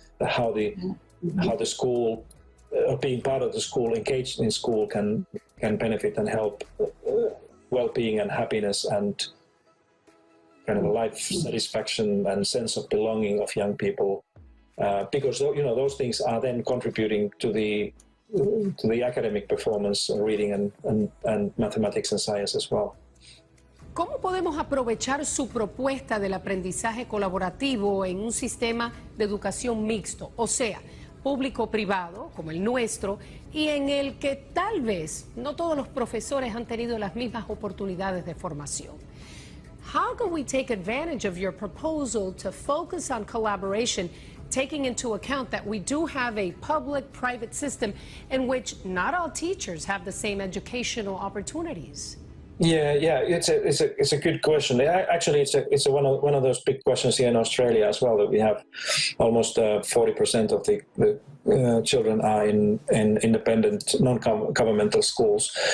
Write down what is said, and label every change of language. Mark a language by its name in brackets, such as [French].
[English] How the school, being part of the school, engaged in school, can benefit and help well-being and happiness and kind of life satisfaction and sense of belonging of young people. Because those things are then contributing to the academic performance, reading and mathematics and science as well. [Spanish] ¿Cómo podemos aprovechar su propuesta del aprendizaje colaborativo en un sistema de educación mixto? O sea, público-privado, como el nuestro, y en el que tal vez no todos los profesores han tenido las mismas oportunidades de formación. [English] How can we take advantage of your proposal to focus on collaboration, taking into account that we do have a public-private system in which not all teachers have the same educational opportunities? Yeah, it's a good question. Actually, it's one of those big questions here in Australia as well. That we have almost 40% of the children are in independent, non-governmental schools.